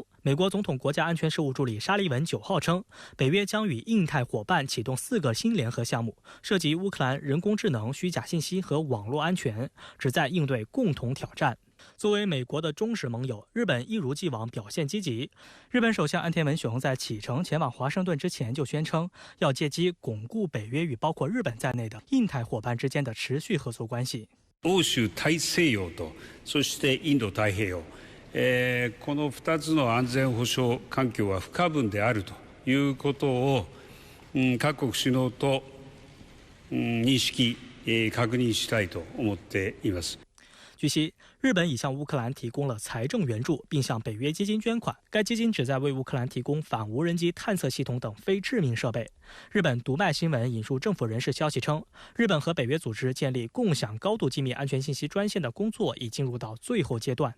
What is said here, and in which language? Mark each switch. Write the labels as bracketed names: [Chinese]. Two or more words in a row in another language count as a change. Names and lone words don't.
[Chinese] 美国总统国家安全事务助理沙利文9号称，北约将与印太伙伴启动4个新联合项目，涉及乌克兰、人工智能、虚假信息和网络安全，旨在应对共同挑战。作为美国的忠实盟友，日本一如既往表现积极。日本首相岸田文雄在启程前往華盛頓之前就宣稱，要借機鞏固北約與包括日本在內的印太伙伴之間的持續合作關係。 [Japanese] 欧州大西洋と、そしてインド太平洋、この2つの安全保障環境は不可分であるということを、各国首脳と、認識、確認したいと思っています。 [Chinese] 据悉， 日本已向乌克兰提供了财政援助，并向北约基金捐款。该基金旨在为乌克兰提供反无人机探测系统等非致命设备。日本读卖新闻引述政府人士消息称，日本和北约组织建立共享高度机密安全信息专线的工作已进入到最后阶段。